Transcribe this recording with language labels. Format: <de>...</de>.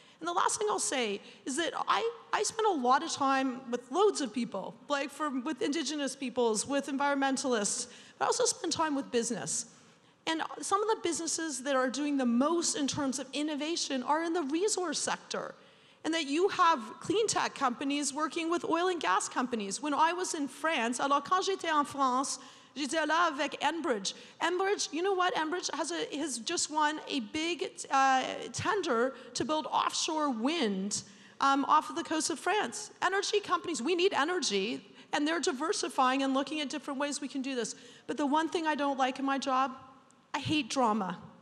<en>And the last thing I'll say is that I spend a lot of time with loads of people, like with Indigenous peoples, with environmentalists, but I also spend time with business. And some of the businesses that are doing the most in terms of innovation are in the resource sector. And that you have clean tech companies working with oil and gas companies. When I was in France,</en> <fr>alors quand j'étais en France, j'étais là avec Enbridge.</fr> <en>Enbridge, you know what? Enbridge has just won a big tender to build offshore wind off of the coast of France. Energy companies, we need energy, and they're diversifying and looking at different ways we can do this. But the one thing I don't like in my job, I hate drama.</en>